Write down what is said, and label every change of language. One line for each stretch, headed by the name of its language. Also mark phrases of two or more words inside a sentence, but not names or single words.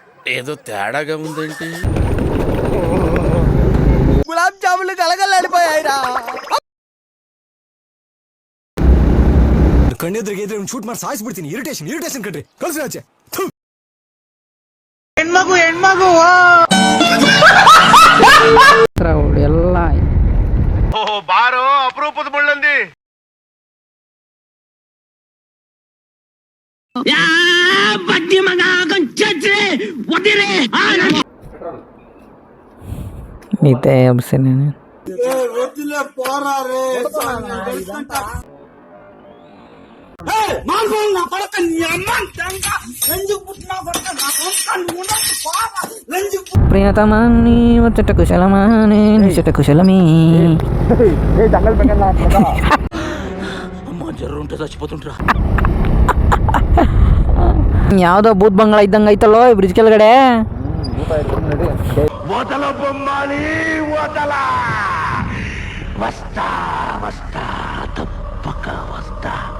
Telugu: ఏదో తేడాగా ఉందేంటి? గులాబ్ జాములు కలగలాడిపోయాయిరా.
Kannada: ಕಣ್ಣೆದ್ರಿಗೆ ಶೂಟ್ ಮಾಡಿ ಸಾಯಿಸ್ಬಿಡ್ತೀನಿ. ಇರಿಟೇಷನ್ ಕಣ್ರಿ. ಕಳ್ಸಿ ಆಚೆ. ಹೆಣ್ಮಗು ಎಲ್ಲ ಬಾರೋ ಅಪರೂಪದ ಮುಳ್ಳಂದಿ. ಬಡ್ಡಿ ಮಗ ನಿದ್ದೆ ಎಬ್ಸೇನೆ
Telugu: ప్రియతమా నీవు చెట్ట కుశలమా నేను చెట్ట కుశలమీ.
Kannada: ಯಾವ್ದೋ ಬೂತ್ ಬಂಗಳ ಇದ್ದಂಗ ಐತಲ್ಲೋ ಈ ಬ್ರಿಡ್ಜ್ ಕೆಳಗಡೆ.
Telugu: వదల బొమ్మాళి వదల వస్తా వస్తా తప్పక వస్తా.